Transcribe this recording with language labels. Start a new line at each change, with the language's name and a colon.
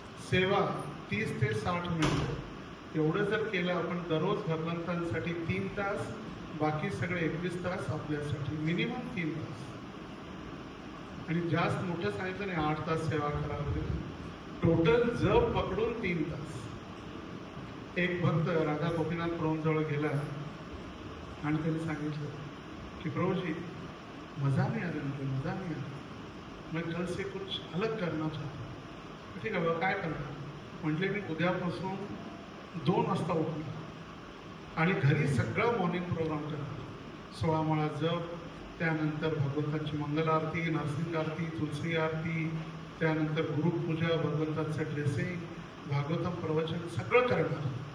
Marathi: सेवा 30 ते 60 मिनिटं. एवढं जर केलं आपण दररोज भगवंतांसाठी 3 तास, बाकी सगळे 21 तास आपल्यासाठी, मिनिमम 3 तास. आणि जास्त मोठं सांगितलं नाही 8 तास सेवा करावी. टोटल जप पकडून 3 तास. एक भक्त राधा गोपीनाथ प्रभूंजवळ गेला आणि त्यांनी सांगितलं कि
Hindi: प्रभुजी मजा नहीं आ रही, मुझे मजा नहीं आ रही, मैं कल से कुछ अलग करना चाहता हूँ.
Marathi: ठीक आहे बाबा, काय करणार? म्हटले मी उद्यापासून 2 वाजता उठणार आणि घरी सगळं मॉर्निंग प्रोग्राम करणार. 16 माळा जप, त्यानंतर भगवंताची मंगल आरती, नरसिंह आरती, तुलसी आरती, त्यानंतर गुरुपूजा, भगवंताचं ड्रेसिंग, भागवतम प्रवचन सगळं करणार.